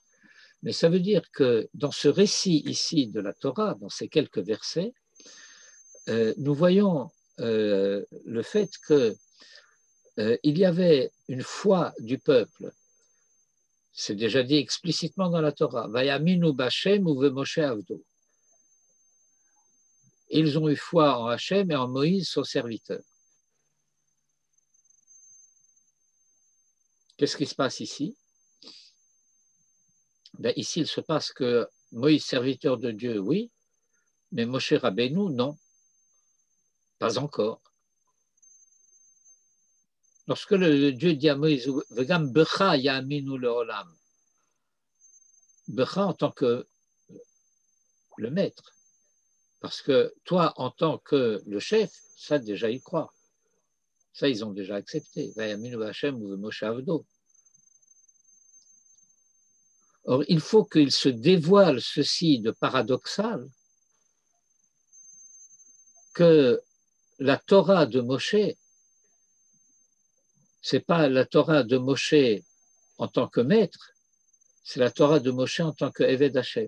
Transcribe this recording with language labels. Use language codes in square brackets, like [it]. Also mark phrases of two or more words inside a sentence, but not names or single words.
[fr] Mais ça veut dire que dans ce récit ici de la Torah, dans ces quelques versets, nous voyons le fait qu'il y avait une foi du peuple. C'est déjà dit explicitement dans la Torah. [he] ויאמינו בה' ובמשה עבדו. [fr] Ils ont eu foi en Hachem et en Moïse, son serviteur. Qu'est-ce qui se passe ici? Ben, ici, il se passe que Moïse, serviteur de Dieu, oui, mais Moshe Rabbeinu, non, pas encore. Lorsque le Dieu dit à Moïse, [he] וגם בך יאמינו לעולם, [fr] becha en tant que le maître, parce que toi, en tant que le chef, ça déjà ils croient. Ça, ils ont déjà accepté. [he] ויאמינו בה' ובמשה עבדו. [fr] Or, il faut qu'il se dévoile ceci de paradoxal, que la Torah de Moshe, ce n'est pas la Torah de Moshe en tant que maître, c'est la Torah de Moshe en tant que [he] עבד ה.